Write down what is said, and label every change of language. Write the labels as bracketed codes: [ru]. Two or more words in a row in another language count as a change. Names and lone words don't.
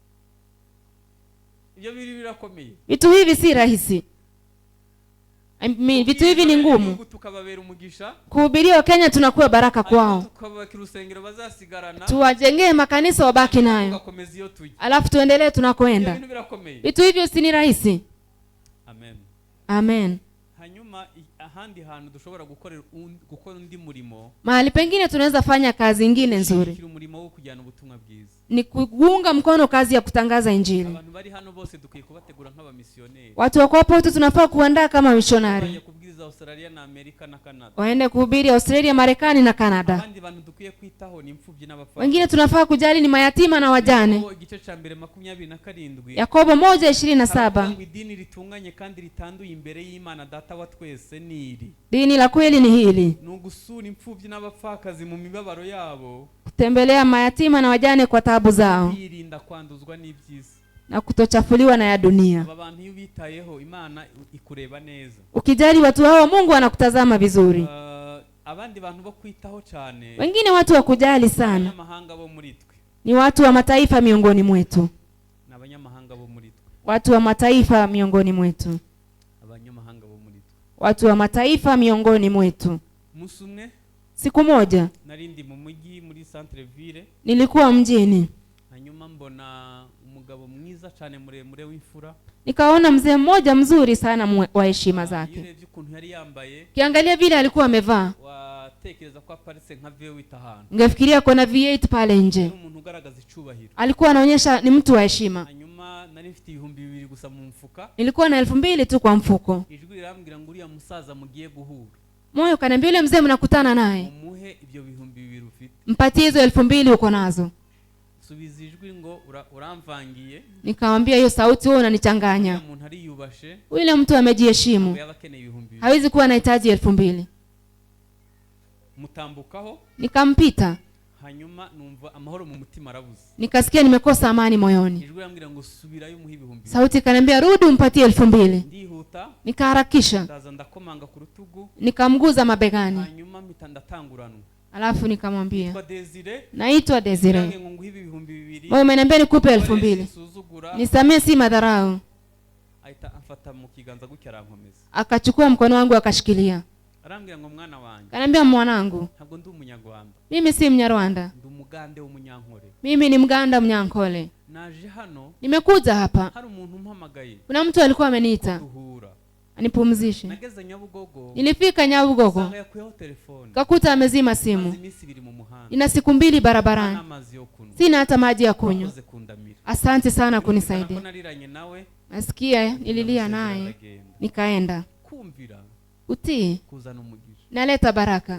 [sw] Vitu hivi si rahisi. Vitu hivi ni ngumu. Kuhubiria Wakenya tunakuwa baraka kwao, tuwajengee makanisa wabaki nayo, alafu tuendelee tunakoenda. Vitu hivyo si ni rahisi. Amen. Amen. [rw] Hanyuma ahandi hantu dushobora gukora undi murimo, [sw] mahali pengine tunaweza fanya kazi nyingine nzuri, [rw] umurimo wo kujyana ubutumwa bwiza, [sw] ni kuunga mkono kazi ya kutangaza Injili. [rw] Abantu bari hano bose dukwiye kubategura nk'abamisioneri. [sw] Watu wako hapo wote tunafaa kuandaa kama missionary, [rw] kubwiriza Australia na Amerika na Canada, [sw] waende kuhubiri Australia, Marekani na Canada. [rw] Abandi bantu dukwiye kwitaho ni imfubyi n'abapfakazi. [sw] Wengine tunafaa kujali ni mayatima na wajane. [rw] Igice [sw] cha mbere [rw] 27 Yakobo 1:27. Idini ritunganye kandi ritanduye imbere y'Imana Data wa twese niri. [sw] Dini la kweli ni hili, [rw] nugusura imfubyi n'abapfakazi mu mibabaro yabo, [sw] kutembelea mayatima na wajane kwa taabu zao, [rw] irinda kwanduzwa n'ibyisi [sw] na kutochafuliwa na ya dunia. [rw] Abantu iyo bitayeho Imana ikureba neza. [sw] Ukijali watu hao, Mungu anakutazama vizuri. [rw] Abandi bantu bo kwitaho cyane, [sw] wengine watu wa kujali sana, [rw] abanyamahanga bo muri twe, [sw] ni watu wa mataifa miongoni mwetu. [rw] N'abanyamahanga bo muri twe, [sw] watu wa mataifa miongoni mwetu, [rw] abanyamahanga bo muri twe, [sw] watu wa mataifa miongoni mwetu. [rw] Musumwe, [sw] siku moja [rw] narindi mu mujyi muri centre ville, [sw] nilikuwa mjini, [rw] hanyuma mbona umugabo mwiza cyane muremure w'imfura, [sw] nikaona mzee mmoja mzuri sana wa heshima zake. Kiangalia vile alikuwa amevaa, [rw] watekereza kwa aparise nka V8 hano, [sw] ungefikiria kuna V8 pale nje. [rw] Umuntu ugaragaza icubahiro, [sw] alikuwa anaonyesha ni mtu wa heshima. [rw] Hanyuma nari mfite 2,000 gusa mu mfuka, [sw] nilikuwa na 2,000 tu kwa mfuko. [rw] Ijwi rirambwira ngo uriya musaza mugiye guhura. [sw] Moyo kaniambia yule mzee mnakutana naye, [rw] umuhe ibyo 2,000 ufite, [sw] mpatie hizo 2,000 uko nazo. [rw] Subiza ijwi ngo uramvangiye. [sw] Nikamwambia hiyo sauti wewe unanichanganya. [rw] Umuntu ari yubashe, [sw] yule mtu amejiheshimu, hawezi kuwa anahitaji 2,000. [rw] Mutambukaho, [sw] nikampita. [rw] Hanyuma numva amahoro mu mutima arabuze, [sw] nikasikia nimekosa amani moyoni. [rw] Ijwi rambwira ngo subirayo umuhe 2,000. [sw] Sauti kanambia rudi umpatie 2,000. [rw] Ndihuta, [sw] nikaharakisha, [rw] ndaza ndakomanga ku rutugu, [sw] nikamguza mabegani. [rw] Hanyuma mitandatanguranwa, [sw] alafu nikamwambia Desire, naitwa Desire, wewe umeniambia nikupe 2,000, nisamee si madharau. [rw] amfata mu kiganza gutya arankomeza. [sw] Akachukua mkono wangu akashikilia. [rw] Arambwira ngo mwana wanjye. [sw] Kanambia mwanangu. [rw] Ntabwo ndi umunyarwanda. [sw] Mimi si Mnyarwanda. [rw] Ndi umugande w'umunyankole. [sw] Mimi ni Mganda Mnyankole. [rw] Naje hano. [sw] Nimekuja hapa. [rw] Hari umuntu umpamagaye. [sw] Kuna mtu alikuwa ameniita. Anipumzishe. [rw] Nageze Nyabugogo. [sw] Nilifika Nyabugogo. Kakuta amezima simu. Ina siku 2 barabarani. Sina hata maji ya kunywa. Asante sana kunisaidia. Nasikia nililia naye. Nikaenda. Utii inaleta baraka.